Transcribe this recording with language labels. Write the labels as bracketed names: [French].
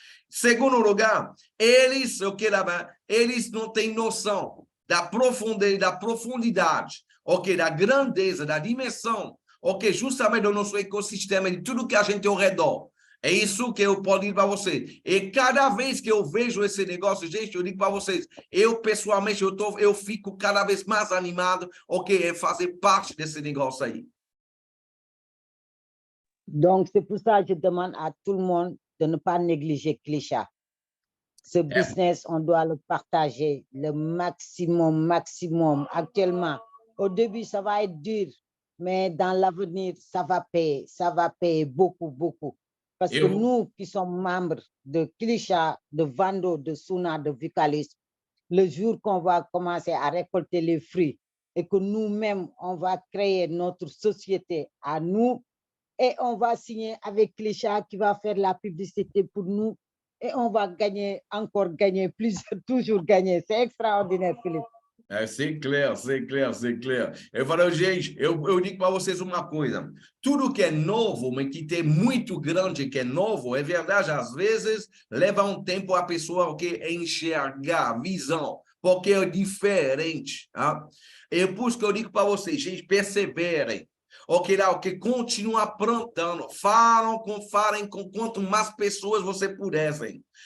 [Portuguese] Segundo lugar, eles não têm noção da profundidade, da grandeza, da dimensão, justamente do nosso ecossistema, de tudo que a gente tem ao redor. É isso que eu posso dizer para você. E cada vez que eu vejo esse negócio, gente, eu digo para vocês, eu pessoalmente, eu fico cada vez mais animado, é fazer parte desse negócio aí. [French] Donc, c'est pour ça que je demande à tout le monde de ne pas négliger Clisha. Ce business, on doit le partager le maximum. Actuellement, au début, ça va être dur, mais dans l'avenir, ça va payer beaucoup. Parce que nous qui sommes membres de Clisha, de Vando, de Suna, de Vicalis, le jour qu'on va commencer à récolter les fruits et que nous-mêmes, on va créer notre société à nous, et on va signer avec Clisha qui va faire la publicité pour nous et on va gagner, toujours gagner. C'est extraordinaire, Philippe. C'est clair. [Portuguese] Eu falo, gente, eu digo para vocês uma coisa. Tudo que é novo, mas que tem muito grande que é novo, é verdade, às vezes leva um tempo a pessoa enxergar a visão, porque é diferente. Tá? É por isso que eu digo para vocês, gente, perseverem. Continua plantando, falem com quanto mais pessoas você pudessem.